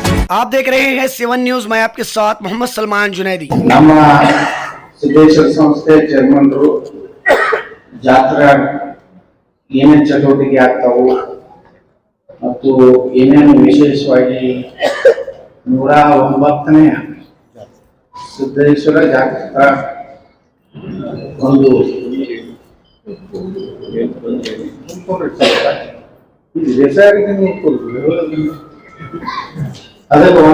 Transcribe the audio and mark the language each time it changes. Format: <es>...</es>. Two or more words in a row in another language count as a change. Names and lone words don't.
<hi>आप देख रहे हैं 7 न्यूज। मैं आपके साथ मोहम्मद सलमान जुनैदी।</hi> <kn>ನಮ್ಮ ಸಿದ್ದೇಶ್ವರ ಸಂಸ್ಥೆ ಚೇರ್ಮನ್ರು ಜಾತ್ರಾ ಏನೇನು ಚಟುವಟಿಕೆ ಆಗ್ತಾವು ಮತ್ತು ಏನೇನು ವಿಶೇಷವಾಗಿ 109ನೇ ಸಿದ್ದೇಶ್ವರ ಜಾತ್ರಾ ಒಂದು ಅದಕ್ಕೆ</kn>